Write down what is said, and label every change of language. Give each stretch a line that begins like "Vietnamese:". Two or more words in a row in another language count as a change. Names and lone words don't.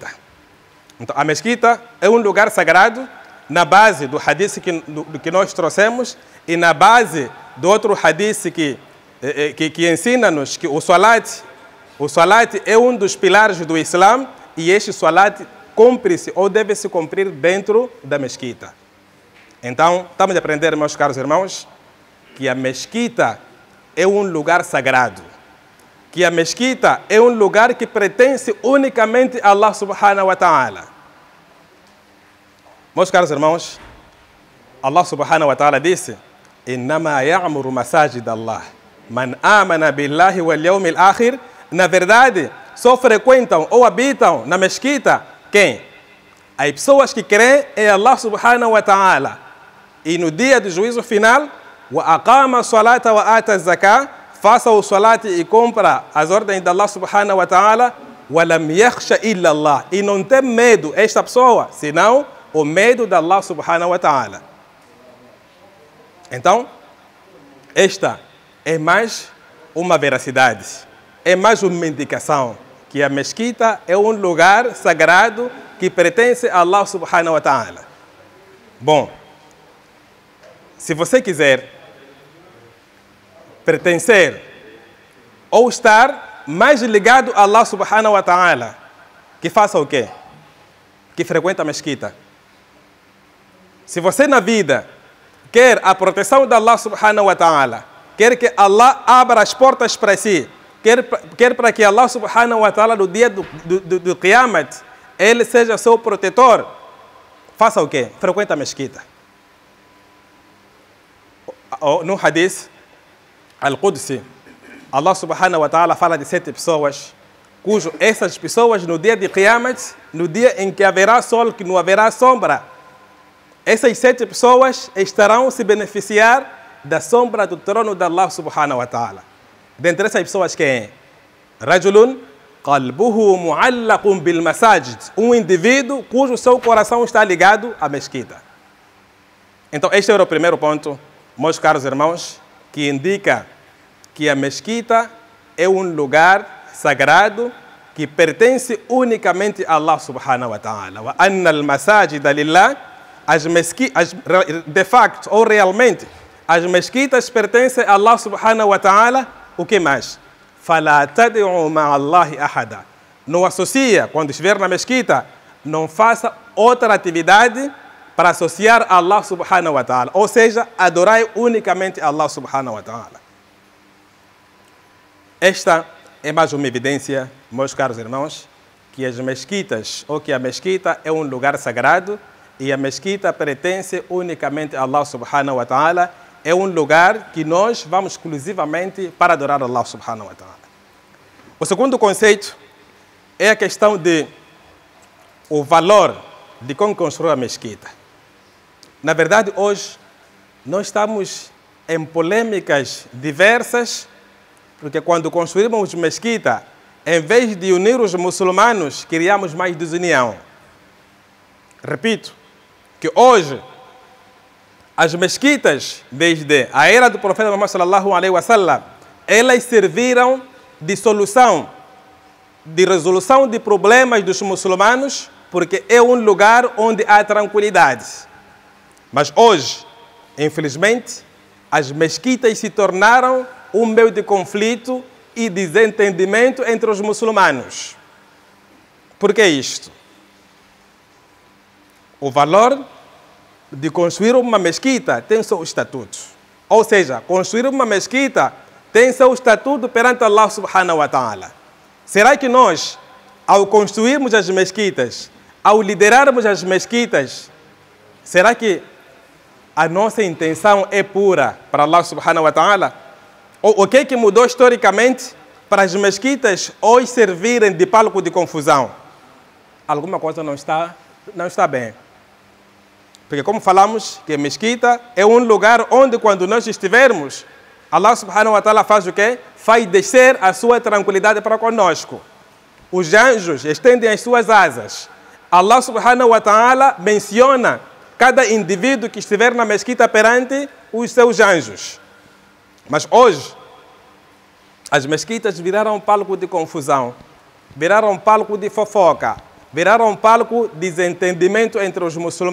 Portuguese: Então, a mesquita é um lugar sagrado na base do hadith que nós trouxemos e na base do outro hadith que ensina-nos que o salat é um dos pilares do Islã e este salat cumpre-se ou deve se cumprir dentro da mesquita. Então, estamos a aprender, meus caros irmãos, que a mesquita é um lugar sagrado, que a mesquita é um lugar que pertence unicamente a
Arabic: الله سبحانه وتعالى.
Portuguese: Meus caros irmãos,
Arabic: الله سبحانه وتعالى disse: "إنما يعمر مساجد الله من آمن بالله واليوم الآخر."
Portuguese: Na verdade, só frequentam ou habitam na mesquita quem? As pessoas que creem em
Arabic: الله سبحانه وتعالى
Portuguese: e no dia do juízo final,
Arabic: وأقام الصلاة وآتى الزكاة,
Portuguese: faça o salat e cumpra as ordens de
Arabic: الله سبحانه وتعالى, ولم يخش إلا الله,
Portuguese: e não tem medo esta pessoa, senão o medo de
Arabic: الله سبحانه وتعالى.
Portuguese: Então, esta é mais uma veracidade, é mais uma indicação que a mesquita é um lugar sagrado que pertence a
Arabic: الله سبحانه وتعالى.
Portuguese: Bom, se você quiser pertencer ou estar mais ligado a
Arabic: الله سبحانه وتعالى,
Portuguese: que faça o quê? Que frequente a mesquita. Se você na vida quer a proteção de
Arabic: الله سبحانه وتعالى,
Portuguese: quer que Allah abra as portas para si, quer para que
Arabic: الله سبحانه وتعالى
Portuguese: no dia do Qiyamat, ele seja seu protetor, faça o quê? Frequente a mesquita. No
Arabic: حديث القدسي, الله سبحانه وتعالى
Portuguese: fala de 7 pessoas, cujo essas pessoas no dia de Qiyamat, no dia em que haverá sol, que não haverá sombra, essas 7 pessoas estarão se beneficiar da sombra do trono de
Arabic: الله سبحانه وتعالى.
Portuguese: Dentre essas pessoas quem é?
Arabic: رجل قلبه معلق بالمساجد,
Portuguese: um indivíduo cujo seu coração está ligado à mesquita. Então este era o primeiro ponto, meus caros irmãos, que indica que a mesquita é um lugar sagrado que pertence unicamente a
Arabic: الله سبحانه وتعالى. وأن المساجد لله,
Portuguese: de facto ou realmente, as mesquitas pertencem a
Arabic: الله سبحانه وتعالى.
Portuguese: O que mais?
Arabic: فَلَا تَدْعُوا مَعَ اللَّهِ أَحَدًا.
Portuguese: não associa, quando estiver na mesquita, não faça outra atividade para associar a
Arabic: الله سبحانه وتعالى.
Portuguese: Ou seja, adorai unicamente a
Arabic: الله سبحانه وتعالى.
Portuguese: Esta é mais uma evidência, meus caros irmãos, que as mesquitas, ou que a mesquita é um lugar sagrado e a mesquita pertence unicamente a
Arabic: الله سبحانه وتعالى.
Portuguese: É um lugar que nós vamos exclusivamente para adorar
Arabic: الله سبحانه وتعالى.
Portuguese: O segundo conceito é a questão de o valor de como construir a mesquita. Na verdade, hoje, nós estamos em polêmicas diversas, porque quando construímos mesquita, em vez de unir os muçulmanos, criamos mais desunião. Repito, que hoje, as mesquitas, desde a era do profeta Muhammad
Arabic: صلى الله عليه وسلم,
Portuguese: elas serviram de solução, de resolução de problemas dos muçulmanos, porque é um lugar onde há tranquilidade. Mas hoje, infelizmente, as mesquitas se tornaram um meio de conflito e desentendimento entre os muçulmanos. Por que isto? O valor de construir uma mesquita tem seu estatuto. Ou seja, construir uma mesquita tem seu estatuto perante
Arabic: الله سبحانه وتعالى.
Portuguese: Será que nós, ao construirmos as mesquitas, ao liderarmos as mesquitas, será que a nossa intenção é pura para
Arabic: الله سبحانه وتعالى?
Portuguese: O que é que mudou historicamente para as mesquitas hoje servirem de palco de confusão? Alguma coisa não está bem. Porque como falamos que a mesquita é um lugar onde quando nós estivermos,
Arabic: الله سبحانه وتعالى
Portuguese: faz o quê? Faz descer a sua tranquilidade para conosco. Os anjos estendem as suas asas.
Arabic: الله سبحانه وتعالى
Portuguese: menciona cada indivíduo que estiver na mesquita perante os seus anjos. Mas hoje, as mesquitas viraram um palco de confusão, viraram um palco de fofoca, viraram um palco de desentendimento entre os muçulmanos.